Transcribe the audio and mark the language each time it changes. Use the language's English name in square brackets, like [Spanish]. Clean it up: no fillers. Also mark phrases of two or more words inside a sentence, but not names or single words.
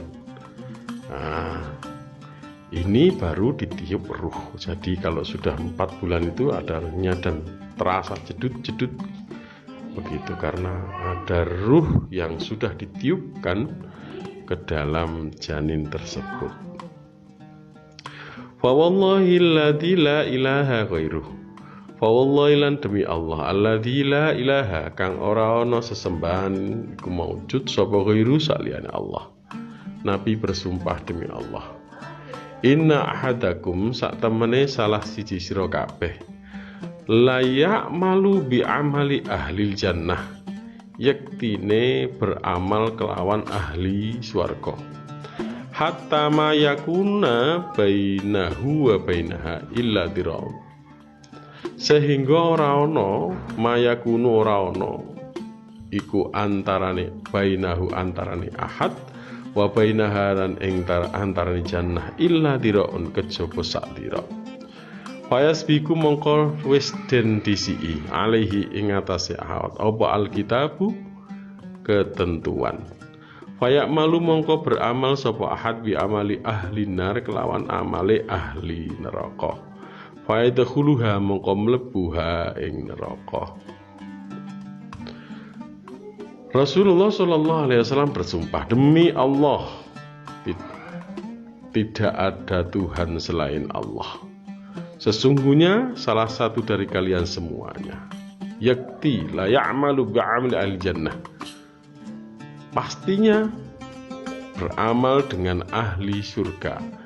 [Indonesian] Nah, ini baru ditiup ruh. Jadi kalau sudah 4 bulan itu ada ruhnya dan terasa jedut-jedut begitu, karena ada ruh yang sudah ditiupkan ke dalam janin tersebut. [Arabic] فوالله الذي لا إله غيره فوالله lan [Indonesian] demi Allah, [Arabic] الذي لا إله, [Javanese] kang ora ana sesembahan iku maujud sapa ghairu saliyane Allah. [Indonesian] Nabi bersumpah demi Allah, [Arabic] إن أحدكم, [Javanese] sak temene salah siji sira kabeh, layak [Arabic] يعمل بعمل أهل الجنة, [Javanese] yektine beramal kelawan ahli swarga, [Arabic] حتى ما يكون بينه وبينها إلا ذراع, [Javanese] sehingga ora ana mayakunu, ora ana iku antarane bainahu, antarane ahad, [Arabic] وبينها [Javanese] ing antarane jannah [Arabic] إلا ذراع, [Javanese] kejaba sak dira. Fayasbiku mongko wis den disii alaihi ing atase ahad apa alkitabu, ketentuan. [Arabic] فيعمل [Javanese] mongko beramal sapa ahad [Arabic] بعمل أهل النار, [Javanese] kelawan amale ahli neraka. Fayadkhuluha mongko mlebuha ing neraka. [Indonesian] Rasulullah SAW bersumpah, demi Allah, tidak ada Tuhan selain Allah. Sesungguhnya salah satu dari kalian semuanya, yakti [Arabic] ليعمل بعمل أهل الجنة, [Indonesian] pastinya beramal dengan ahli surga,